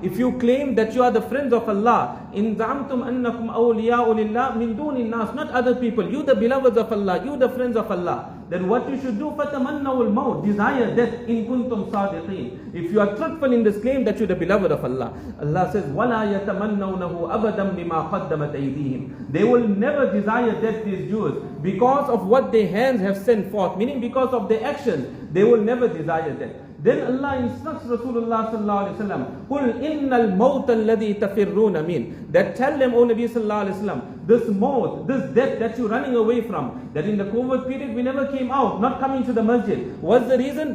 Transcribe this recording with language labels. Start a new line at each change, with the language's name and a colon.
English: If you claim that you are the friends of Allah,
Arabic: in za'amtum annakum awliya'u lillah min dunin nas,
English: not other people. You the beloveds of Allah, you the friends of Allah. Then what you should do,
Arabic: فَتَمَنَّوُ الْمَوْتِ,
English: desire death,
Arabic: in kuntum صَادِقِينَ.
English: If you are truthful in this claim that you are the beloved of Allah. Allah says,
Arabic: وَلَا يَتَمَنَّوْنَهُ أَبَدًا بِمَا قَدَّمَتْ أَيْدِيهِمْ.
English: They will never desire death, these Jews, because of what their hands have sent forth, meaning because of their actions, they will never desire death. Then Allah instructs Rasulullah sallallahu alaihi wasallam,
Arabic: "Qul innal mawt alladhi tafirruna min."
English: That tell them, O Nabi sallallahu alaihi wasallam, this maut, this death that you're running away from, that in the COVID period we never came out, not coming to the masjid. What's the reason?